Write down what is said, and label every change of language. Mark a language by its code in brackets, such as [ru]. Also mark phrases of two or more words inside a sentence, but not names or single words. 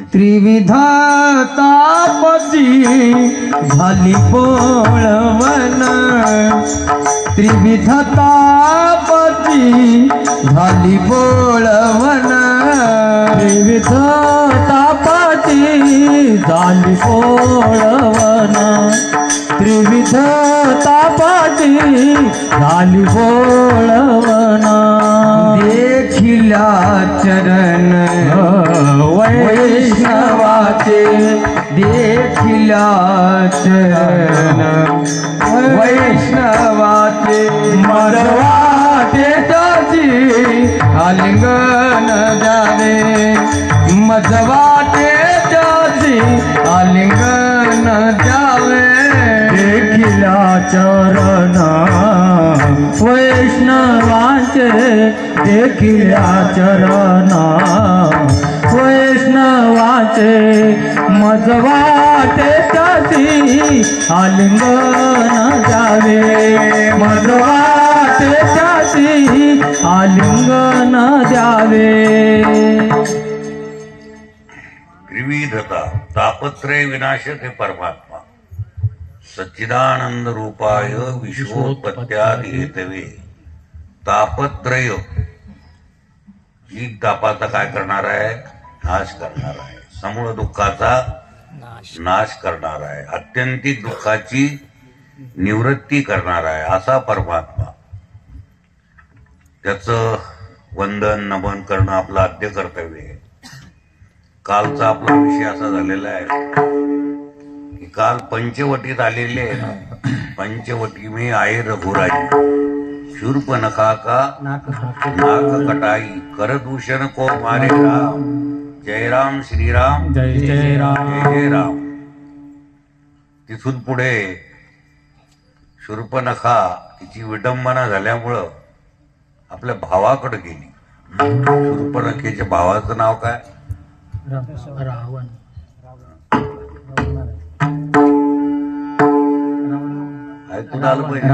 [mr] त्रिविध तापची झाली बोळवण, त्रिविध तापची झाली बोळवण, त्रिविध तापची झाली बोळवण, त्रिविध तापची झाली बोळवण. देखिल्या चरण वैष्णवाचे, देखिल्या चरण वैष्णवाचे, मजवाटे त्याची आलिंगन द्यावे, मजवाटे त्याची आलिंगन द्यावे. देखिल्या चरण वैष्णवाचे, देखिल्या चरण वैष्णवाचे, मजवाटे त्याची आलिंगन द्यावे, मजवाटे त्याची आलिंगन द्यावे. त्रिविधता तापत्रय विनाशक हे परमात्मा [sa] सच्चिदानंद रूपाय विश्वोत्पत्त्यादि हेतवे. [mr] तापत्रय ही तापाचा काय करणार आहे? नाश करणार आहे. समूळ दुःखाचा नाश करणार आहे. अत्यंतिक दुःखाची निवृत्ती करणार आहे असा परमात्मा. त्याचं वंदन नमन करणं आपलं आद्य कर्तव्य आहे. कालचा आपला विषय असा झालेला आहे की काल पंचवटीत आलेले आहे ना, [hi] पंचवटी में आये रघुराई, शूर्पणखा का नाक कटाई, करदूषण को मारे राम, जय राम श्रीराम जय जय राम जय जय राम. [mr] तिथून पुढे शूर्पणखा तिची विडंबना झाल्यामुळं आपल्या भावाकडे गेली. शूर्पणखेच्या भावाचं नाव काय? रावण. ऐकून आलं पाहिजे.